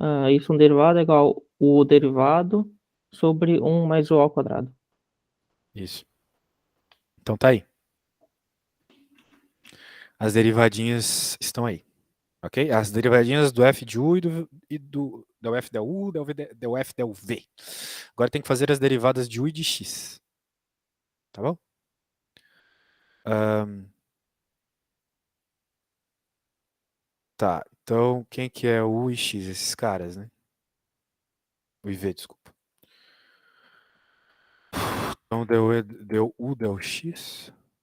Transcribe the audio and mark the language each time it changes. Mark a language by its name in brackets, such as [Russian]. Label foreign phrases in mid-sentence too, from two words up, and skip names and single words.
[Portuguese] Y derivado é igual o derivado sobre 1 mais o ao quadrado. Isso. Então tá aí. As derivadinhas estão aí. Ok? As derivadinhas do f de u e do del f del u, del f del v. Agora tem que fazer as derivadas de u e de x. Tá bom? Tá, então quem que é u e x? Esses caras, né? U e v, desculpa. Então deu u, deu x.